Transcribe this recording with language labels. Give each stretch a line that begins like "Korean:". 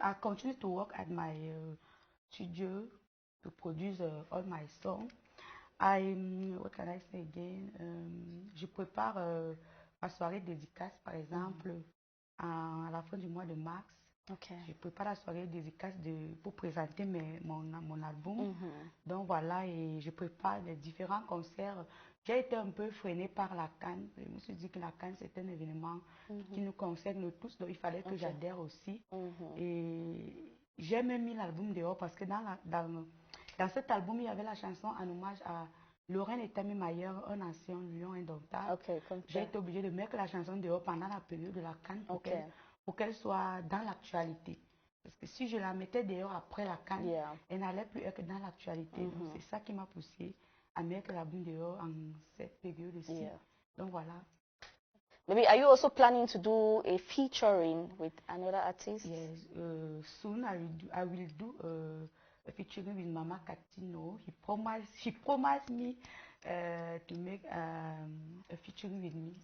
English: I continue to work at my studio to produce all my songs. What can I say again?
French: Je prépare ma soirée dédicace, par exemple, à la fin du mois de mars.
English: Okay.
French: Je prépare la soirée dédicace pour présenter mon album. Donc voilà, et je prépare les différents concerts. J'ai été un peu freinée par la Cannes. Je me suis dit que la Cannes, c'est un événement qui nous concerne tous, donc il fallait que j'adhère aussi. Et j'ai même mis l'album dehors parce que dans cet album, il y avait la chanson en hommage à Lorraine Etami-Mayer, un ancien lion indomptable. J'ai été obligée de mettre la chanson dehors pendant la période de la Cannes pour qu'elle soit dans l'actualité. Parce que si je la mettais dehors après la Cannes, elle n'allait plus être dans l'actualité. Donc c'est ça qui m'a poussé à mettre l'album dehors en cette période-ci. Donc voilà.
English: Maybe are you also planning to do a featuring with another artist? Yes, soon I will do a featuring with Mama Catino. She promised me to make a featuring with me.